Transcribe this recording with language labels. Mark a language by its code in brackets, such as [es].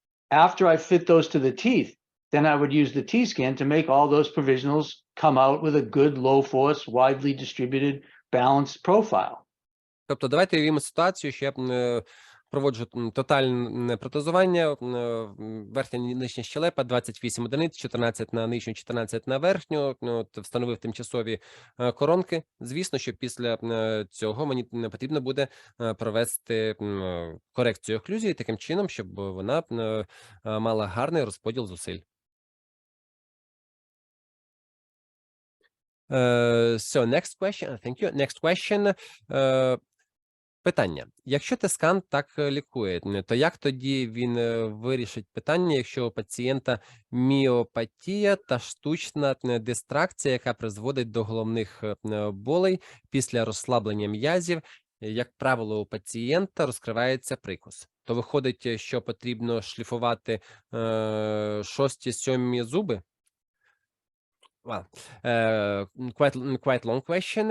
[en] After I fit those to the teeth, then I would use the T-scan to make all those provisionals come out with a good low force, widely distributed, balanced profile. [uk] Тобто давайте уявімо ситуацію, що я проводжу тотальне протезування, верхня нижня щелепа, 28 одиниць, 14 на нижню, 14 на верхню, встановив тимчасові коронки. Звісно, що після цього мені потрібно буде провести корекцію оклюзії таким чином, щоб вона мала гарний розподіл зусиль. [en] So next question, thank you. Next question. [uk] Питання. Якщо Т-скан так лікує, то як тоді він вирішить питання, якщо у пацієнта міопатія та штучна дистракція, яка призводить до головних болей після розслаблення м'язів, як правило, у пацієнта розкривається прикус? То виходить, що потрібно шліфувати 6-7 зуби? [en] Well, quite long question.